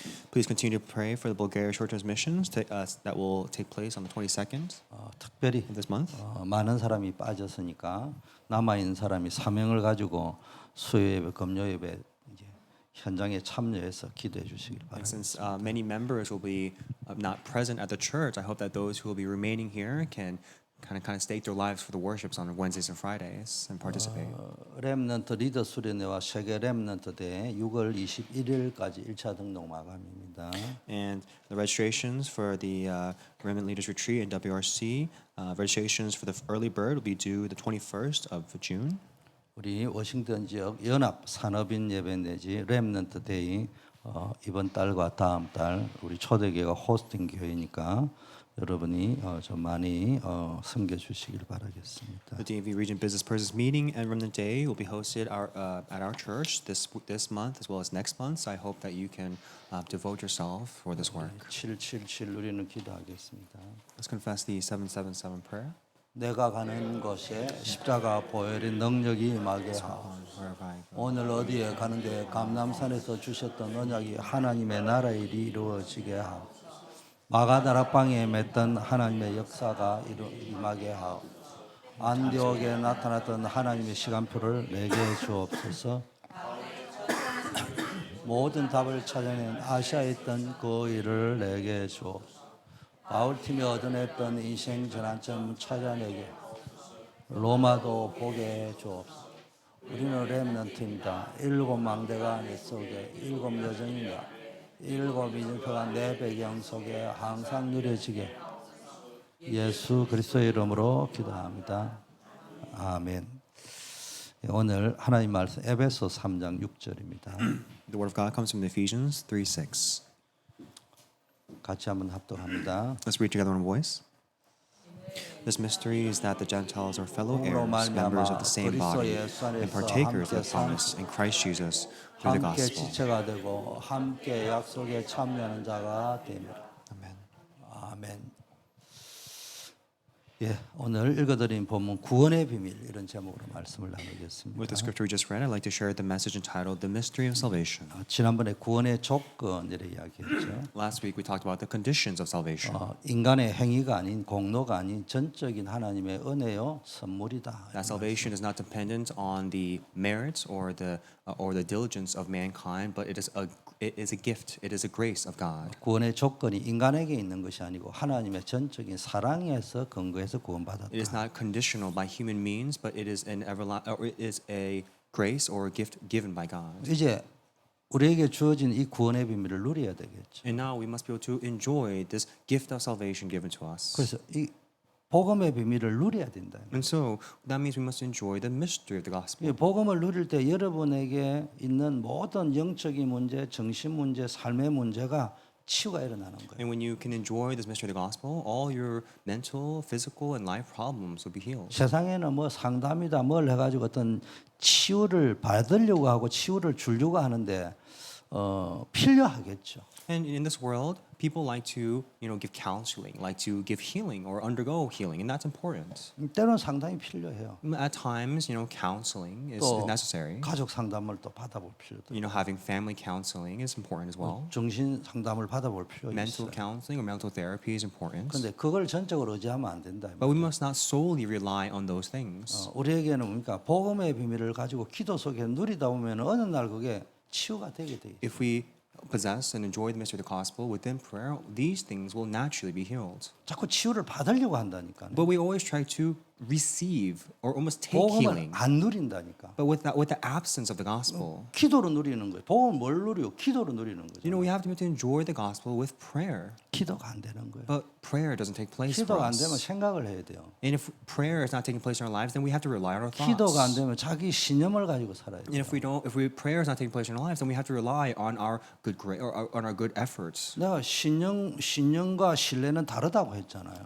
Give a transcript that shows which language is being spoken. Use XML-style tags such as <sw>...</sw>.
<en>Please continue to pray for the Bulgaria short-term missions that will take place on the 22nd</en> <ko>특별히</ko> <en>of this month.</en> <ko>많은 사람이 빠졌으니까 남아 있는 사람이 사명을 가지고 수요예배, 금요예배 이제 현장에 참여해서 기도해 주시길</ko> <en>And</en> <ko>바랍니다.</ko> <en>since many members will be not present at the church, I hope that those who will be remaining here can kind of stake their lives for the worships on Wednesdays and Fridays and participate.</en> <ko>렘넌트 리더 수련회와 세계 렘넌트 대회 6월 21일까지 1차 등록 마감입니다.</ko> <en>And the registrations for the Remnant Leaders Retreat and WRC, registrations for the early bird will be due the 21st of June.</en> <ko>우리 워싱턴 지역 연합 산업인 예배 내지 렘넌트 데이 이번 달과 다음 달 우리 초대교회가 호스팅 교회니까 여러분이 좀 많이 섬겨 주시길 바라겠습니다.</ko> <en>The DMV Region Business Persons Meeting and Remnant Day will be hosted at our church this month as well as next month. So I hope that you can devote yourself for this work.</en> <ko>777 우리는 기도하겠습니다.</ko> <en>Let's confess the 777 prayer.</en> <ko>내가 가는 곳에 십자가 보혈의 능력이 임하게 하오.</ko> <en>Wherever I go.</en> <ko>오늘 어디에 가는데 감람산에서 주셨던 언약이 하나님의 나라의 일이 이루어지게 하오. 마가다락방에 맺던 하나님의 역사가 임하게 하오. 안디옥에 나타났던 하나님의 시간표를 내게 주옵소서. 모든 답을 찾아낸 아시아에 있던 그 일을 내게 주옵소서. 바울팀이 얻어냈던 인생 전환점 찾아내게 로마도 보게 해 주옵소서. 우리는 렘넌트입니다. 7망대가 내 속에 7 여정입니다. 7 이정표가 내 배경 속에 항상 누려지게 예수 그리스도의 이름으로 기도합니다. 아멘. 오늘 하나님 말씀 에베소 3장 6절입니다.</ko> <en>The word of God comes from Ephesians 3:6.</en> <ko>같이 한번 합독합니다.</ko> <en>Let's read together in voice. This mystery is that the Gentiles are fellow heirs, members of the same body, and partakers of the promise in Christ Jesus through the</en> <ko>함께</ko> <en>gospel.</en> <ko>지체가 되고 함께 약속에 참여하는 자가 됩니다.</ko> <en>Amen.</en> <ko>아멘. 예, 오늘 읽어드린 본문 구원의 비밀 이런 제목으로 말씀을 나누겠습니다.</ko> <en>With the scripture we just read, I'd like to share the message entitled "The Mystery of Salvation."</en> <ko>지난번에 구원의 조건을 이야기했죠.</ko> <en>Last week we talked about the conditions of salvation.</en> <ko>인간의 행위가 아닌 공로가 아닌 전적인 하나님의 은혜요 선물이다.</ko> <en>That salvation is not dependent on the merits or the diligence of mankind, but it is a gift. It is a grace of God.</en> <ko>구원의 조건이 인간에게 있는 것이 아니고 하나님의 전적인 사랑에서 근거해서 구원받았다.</ko> <en>It is not conditional by human means, but it is it is a grace or a gift given by God.</en> <ko>이제 우리에게 주어진 이 구원의 비밀을 누려야 되겠죠.</ko> <en>And now we must be able to enjoy this gift of salvation given to us.</en> <ko>그래서 이 복음의 비밀을 누려야 된다.</ko> <en>And so that means we must enjoy the mystery of the gospel.</en> <ko>이 복음을 누릴 때 여러분에게 있는 모든 영적인 문제, 정신 문제, 삶의 문제가 치유가 일어나는 거예요.</ko> <en>And when you can enjoy this mystery of the gospel, all your mental, physical, and life problems will be healed.</en> <ko>세상에는 뭐 상담이다 뭘 해가지고 어떤 치유를 받으려고 하고 치유를 주려고 하는데 필요하겠죠.</ko> <en>And in this world, people like to, give counseling, like to give healing or undergo healing, and that's important.</en> <ko>때로는 상담이 필요해요.</ko> <en>At times, counseling is</en> <ko>또</ko> <en>necessary.</en> <ko>가족 상담을 또 받아볼 필요도 있고</ko> <en>Having family counseling is important as well.</en> <ko>정신 상담을 받아볼 필요가</ko> <en>Mental</en> <ko>있어요.</ko> <en>counseling or mental therapy is important.</en> <ko>그런데 그걸 전적으로 의지하면 안 된다.</ko> <en>But we must not solely rely on those things.</en> <ko>우리에게는 뭡니까? 복음의 비밀을 가지고 기도 속에 누리다 보면 어느 날 그게 치유가 되게 돼 있어요.</ko> <en>If we possess and enjoy the mystery of the gospel within prayer, these things will naturally be healed.</en> <ko>자꾸 치유를 받으려고 한다니까.</ko> <en>But we always try to receive or almost take</en> <ko>복음을</ko> <en>healing.</en> <ko>안 누린다니까.</ko> <en>But with the absence of the gospel,</en> <ko>기도로 누리는 거예요. 복음을 뭘 누리고 기도로 누리는 거죠.</ko> <en>we have to be able to enjoy the gospel with prayer.</en> <ko>기도가 안 되는 거예요.</ko> <en>But prayer doesn't take place for</en> <ko>기도가 안 되면</ko> <en>us.</en> <ko>생각을 해야 돼요.</ko> <en>And if prayer is not taking place in our lives, then we have to rely on our</en> <ko>기도가 안</ko> <en>thoughts.</en> <ko>되면 자기 신념을 가지고 살아야</ko> <en>And</en> <ko>돼요.</ko> <en>if prayer is not taking place in our lives, then we have to rely on our on our good efforts.</en> <ko>내가 신념과 신뢰는 다르다고 했잖아요.</ko>